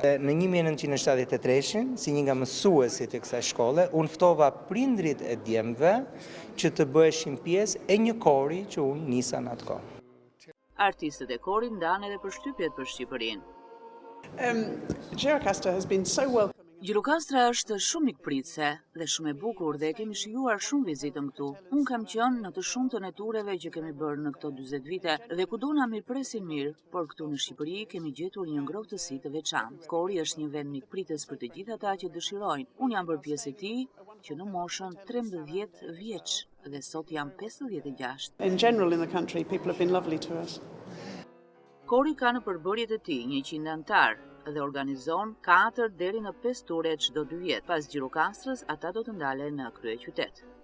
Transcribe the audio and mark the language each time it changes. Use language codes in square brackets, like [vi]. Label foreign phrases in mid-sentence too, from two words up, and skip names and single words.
[sq] Në 1973, si një nga mësuesit e kësaj shkolle, unë ftova prindrit e djemve që të bëheshin pjesë e një kori që unë nisa në atë kohë. Artistët e korit ndanë edhe përshtypjet për Shqipërinë. [en] Gjirokastër has been so welcoming. [sq] Gjirokastra është shumë mikpritse dhe shumë e bukur dhe kemi shijuar shumë vizitën këtu. Unë kam qenë në të shumtën e tureve që kemi bërë në këto 40 vite dhe kudo na mirëpresin mirë, por këtu në Shqipëri kemi gjetur një ngrohtësi të veçantë. Kori është një vend mikpritës për të gjithë ata që dëshirojnë. Unë jam bërë pjesë e tij që në moshën 13 vjeç dhe sot jam 56. [en] In general in the country, people have been lovely to us. [sq] Kori ka në përbërjet e tij 100 antar dhe organizon 4 deri në 5 ture çdo 2 vjet. Pas Gjirokastrës, ata do të ndalen në kryeqytet.